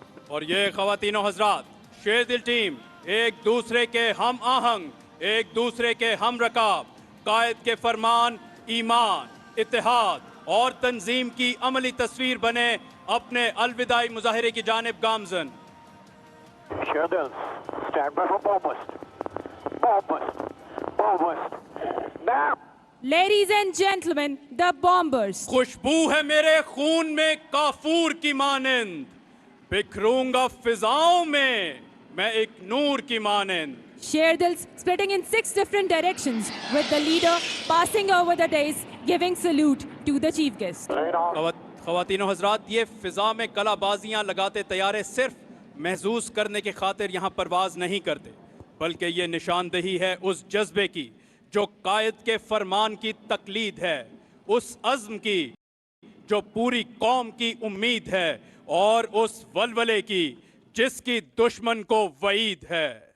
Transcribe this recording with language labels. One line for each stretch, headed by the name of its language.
Hindi: और ये ख़वातीनो हज़रात, शेरदिल टीम एक दूसरे के हम आहंग, एक दूसरे के हम रकाब, कायद के फरमान, ईमान, इत्तेहाद और तंजीम की अमली तस्वीर बने अपने अलविदाई मुजाहिरे की जानिब गामजन।
English: Sherdil, stand by for bomb boost. Bomb boost. Bomb boost. Now. Ladies and gentlemen, the bombers.
Hindi: खुशबू है मेरे खून में काफूर की मानंद, बिखरूंगा फिजाओं में मैं एक नूर की मानंद।
English: Sherdils splitting in 6 different directions, with the leader passing over the dais, giving salute to the chief guest.
Hindi: ख्वातीनो हजरात, ये फिजा में कलाबाजियां लगाते तैयारे सिर्फ महसूस करने की खातिर यहाँ परवाज नहीं करते, बल्कि ये निशानदही है उस जज्बे की जो कायद के फरमान की तकलीद है, उस अज़्म की जो पूरी कौम की उम्मीद है, और उस वलवले की जिसकी दुश्मन को वईद है।